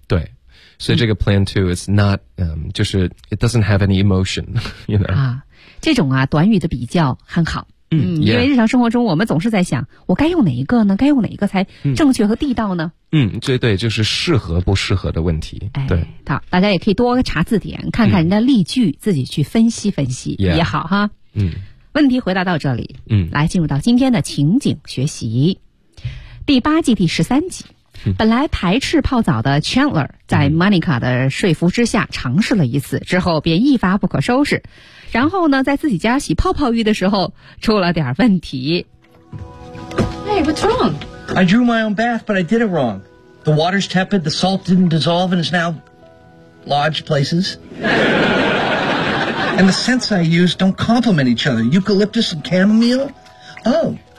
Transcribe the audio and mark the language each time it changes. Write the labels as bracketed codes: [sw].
[zh] 对，所以这个 [en] plan to is not [zh] 就是 [en] it doesn't have any emotion， you know [zh] 啊，这种啊短语的比较很好。因为日常生活中我们总是在想，我该用哪一个呢？该用哪一个才正确和地道呢？对对，就是适合不适合的问题。对，好，大家也可以多查字典，看看人家例句，自己去分析分析也好哈。问题回答到这里。来进入到今天的情景学习，第八季第十三集。本来排斥泡澡的 Chandler 在 Monica 的说服之下尝试了一次，之后便一发不可收拾。然后呢，在自己家洗泡泡浴的时候出了点问题。 [en] Hey, what's wrong? I drew my own bath, but I did it wrong. The water's tepid, the salt didn't dissolve, and it's now lodged places. And the scents I use don't complement each other. Eucalyptus and chamomile? Oh.